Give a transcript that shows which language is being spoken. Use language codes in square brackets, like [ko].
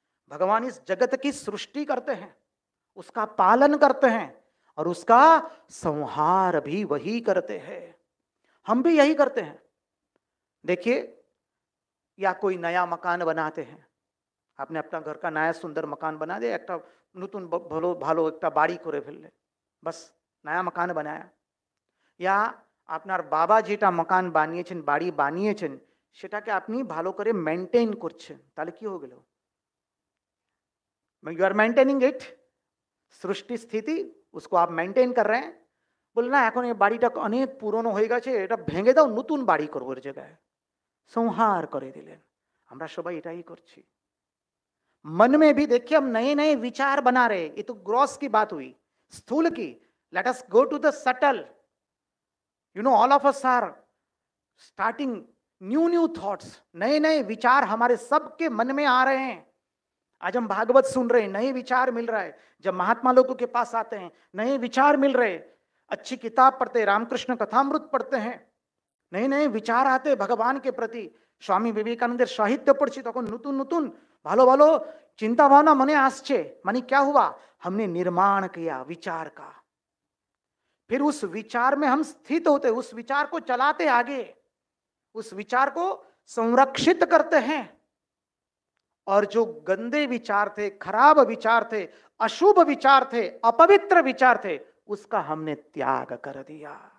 [hi] भगवान इस जगत की सृष्टि करते हैं, उसका पालन करते हैं और उसका संहार भी वही करते हैं। हम भी यही करते हैं। देखिए, या कोई नया मकान बनाते हैं, आपने अपना घर का नया सुंदर मकान बना दे, [bn] एक नतून भालो भालो एक बाड़ी करे फेलले, [hi] बस नया मकान बनाया। [bn] या আপনার বাবা যেটা মকান বানিয়েছেন, বাড়ি বানিয়েছেন, সেটাকে আপনি ভালো করে মেনটেন করছেন, তাহলে কি হয়ে গেল? [en] You are maintaining it. [hi] सृष्टि स्थिति उसको आप मेंटेन कर रहे हैं। बोले ना [bn] এখন এই বাড়িটা অনেক পুরনো হয়ে গেছে, এটা ভেঙে দাও, নতুন বাড়ি করবো এর জায়গায়। संहार করে দিলেন। আমরা সবাই এটাই করছি। [hi] मन में भी देखिए हम नए नए विचार बना रहे। ये तो ग्रॉस की बात हुई, स्थूल की। [en] Let us go to the subtle. You know, all of us are starting new thoughts. [hi] नए नए विचार हमारे सबके मन में आ रहे हैं। आज हम भागवत सुन रहे हैं, नए विचार मिल रहा है। जब महात्मा लोगों के पास आते हैं, नए विचार मिल रहे। अच्छी किताब पढ़ते, रामकृष्ण कथामृत पढ़ते हैं, नए नए विचार आते भगवान के प्रति। [bn] स्वामी विवेकानंद साहित्य पढ़ছি তখন নতুন নতুন ভালো ভালো চিন্তা ভাবনা মনে আসছে। [hi] মানে क्या हुआ, हमने निर्माण किया विचार का। फिर उस विचार में हम स्थित होते, उस विचार को चलाते आगे, उस विचार को संरक्षित करते हैं। और जो गंदे विचार थे, खराब विचार थे, अशुभ विचार थे, अपवित्र विचार थे, उसका हमने त्याग कर दिया।